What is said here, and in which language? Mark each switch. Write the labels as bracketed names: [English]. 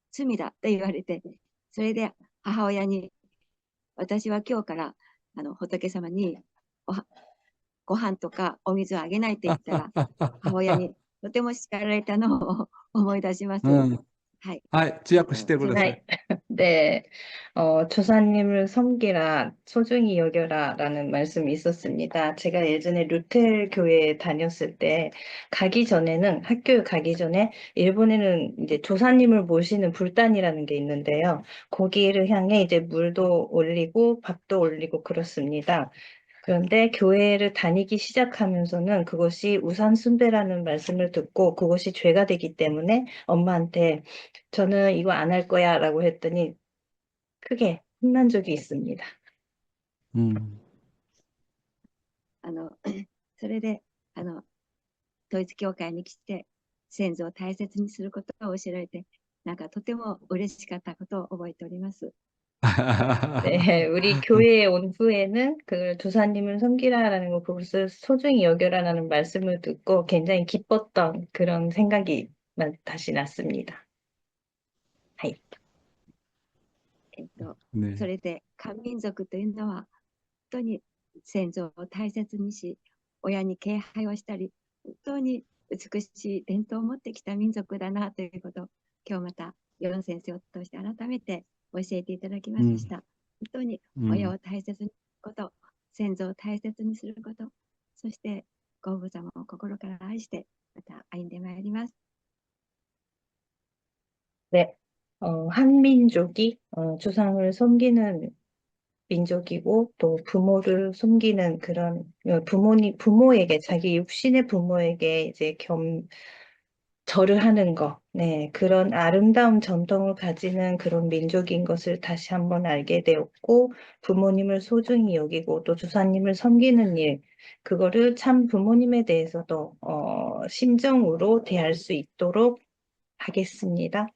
[Japanese] 罪だと言われて、それで母親に、私は今日から仏様にご飯とかお水をあげないと言ったら、母親にとても叱られたのを思い出します。うん。はい。はい、通訳してください。 [Korean] 네, 네, 조사님을 섬기라, 소중히 여겨라라는 말씀이 있었습니다. 제가 예전에 루텔 교회에 다녔을 때 가기 전에는 학교에 가기 전에 일본에는 이제 조사님을 모시는 불단이라는 게 있는데요. 거기를 향해 이제 물도 올리고 밥도 올리고 그렇습니다. 그런데 교회를 다니기 시작하면서는 그것이 우상 숭배라는 말씀을 듣고 그것이 죄가 되기 때문에 엄마한테 저는 이거 안 할 거야 라고 했더니 크게 혼난 적이 있습니다. 음. [Japanese] それで、統一教会に来て、先祖を大切にすることを教えられて、なんかとても嬉しかったことを覚えております。 [Korean] 네, 우리 교회에 온 후에는 그 조사님을 섬기라라는 거, 그것을 소중히 여겨라라는 말씀을 듣고 굉장히 기뻤던 그런 생각이 다시 났습니다. [Japanese] それで、漢民族というのは、本当に先祖を大切にし、親に敬拝をしたり、本当に美しい伝統を持ってきた民族だなということを、今日また、ヨン先生を通して改めて教えていただきました。本当に親を大切にすること、先祖を大切にすること、そしてご父様を心から愛して、また歩んでまいります。 [Korean] 네, 한민족이 조상을 섬기는 민족이고 또 부모를 섬기는 그런 부모에게 자기 육신의 부모에게 이제 절을 하는 것, 네, 그런 아름다운 전통을 가지는 그런 민족인 것을 다시 한번 알게 되었고 부모님을 소중히 여기고 또 조상님을 섬기는 일, 그거를 참 부모님에 대해서도 심정으로 대할 수 있도록 하겠습니다.